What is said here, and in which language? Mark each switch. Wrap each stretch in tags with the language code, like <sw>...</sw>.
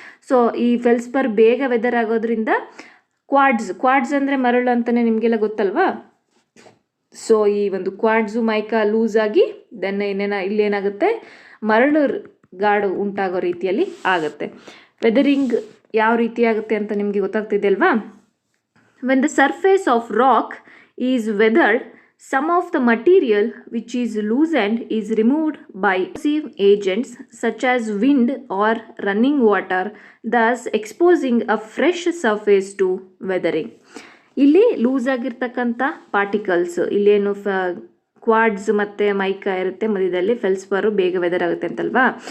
<kn>So ಈ ಫೆಲ್ಸ್ಫರ್ ಬೇಗ weather ಆಗೋದ್ರಿಂದ ಕ್ವಾರ್ಟ್ಸ್ ಅಂದರೆ ಮರಳು ಅಂತಲೇ ನಿಮಗೆಲ್ಲ ಗೊತ್ತಲ್ವಾ. ಸೊ ಈ ಒಂದು ಕ್ವಾರ್ಟ್ಸು, ಮೈಕಾ ಲೂಸ್ ಆಗಿ ದೆನ್ ಇಲ್ಲೇನಾಗುತ್ತೆ, ಮರಳು ಗಾಡು ಉಂಟಾಗೋ ರೀತಿಯಲ್ಲಿ ಆಗುತ್ತೆ. ವೆದರಿಂಗ್ ಯಾವ ರೀತಿ ಆಗುತ್ತೆ ಅಂತ ನಿಮಗೆ ಗೊತ್ತಾಗ್ತಿದೆ ಅಲ್ವಾ.</kn> <en>When the surface of rock is weathered, some of the material which is loosened is removed by corrosive agents such as wind or running water, thus exposing a fresh surface to weathering.</en> <kn>ಇಲ್ಲಿ loose ಆಗಿರ್ತಕ್ಕಂಥ particles, ಇಲ್ಲೇನು quads ಮತ್ತು mica ಇರುತ್ತೆ ಮಧ್ಯದಲ್ಲಿ, ಫೆಲ್ಸ್ಫರು ಬೇಗ weather ಆಗುತ್ತೆ ಅಂತಲ್ವಾ.</kn>